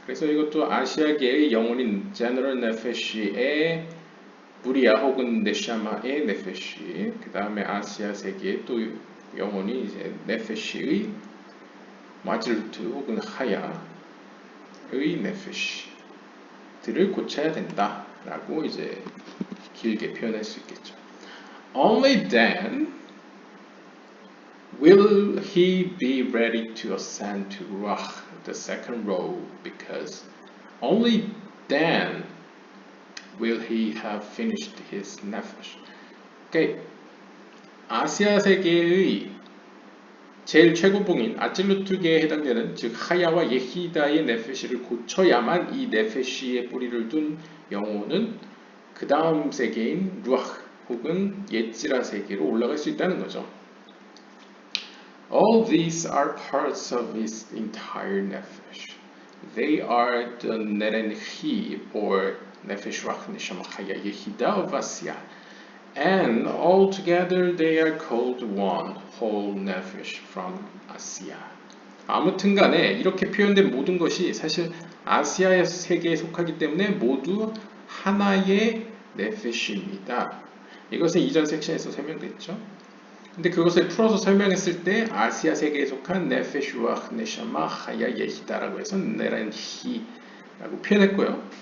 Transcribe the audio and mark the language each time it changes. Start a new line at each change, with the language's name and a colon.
Korean: 그래서 이것도 아시아계의 영혼인 general nefesh의 부리야 혹은 네샤마의 nefesh. 그 다음에 아시아 세계의 또 영혼이 이제 nefesh의 마질루트 혹은 하야의 nefesh들을 고쳐야 된다라고 이제 길게 표현할 수 있겠죠.
English: Only then will he be ready to ascend to Ruach, the second row, because only then will he have finished his nefesh.
Korean: 그러니까 아시아 세계의 제일 최고봉인 아찔루트계에 해당되는 즉 하야와 예히다의 네페시를 고쳐야만 이 네페시의 뿌리를 둔 영혼은 그 다음 세계인 루아흐 혹은 예지라 세계로 올라갈 수 있다는 거죠.
English: All these are parts of his entire nefesh. They are the nerenhi or nefesh ruach neshama chaya yehida of Asya, and altogether they are called one whole nefesh from Asya.
Korean: 아무튼간에 이렇게 표현된 모든 것이 사실 아시아의 세계에 속하기 때문에 모두 하나의 네페시입니다. 이것은 이전 섹션에서 설명됐죠. 근데 그것을 풀어서 설명했을 때 아시아 세계에 속한 네페슈와 네샤마 하야 예히다라고 해서 네란히라고 표현했고요.